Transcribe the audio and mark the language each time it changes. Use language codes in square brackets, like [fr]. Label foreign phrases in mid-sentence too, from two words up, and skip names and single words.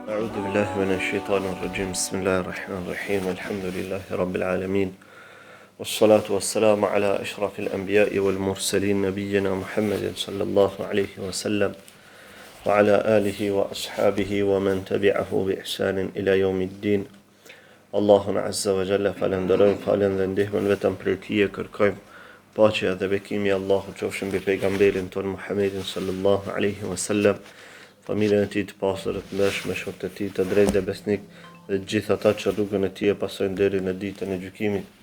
[ar] أعوذ بالله من الشيطان الرجيم بسم الله الرحمن الرحيم الحمد لله رب العالمين والصلاة والسلام على أشرف الأنبياء والمرسلين نبينا محمد صلى الله عليه وسلم وعلى آله وأصحابه ومن تبعه بإحسان إلى يوم الدين Allahun عز وجل [sq] falenderojmë, falen dhe ndihmën vetëm për Tij kërkojmë. Paqja dhe bekimi i Allahut qofshin mbi pejgamberin ton Muhammedin [ar] صلى الله عليه وسلم, [sq] familjen e tij të pastër të ndershme, shokët e tij të drejtë dhe besnik dhe të gjithë ata që rrugën e tij e pasojnë deri në ditën e gjykimit.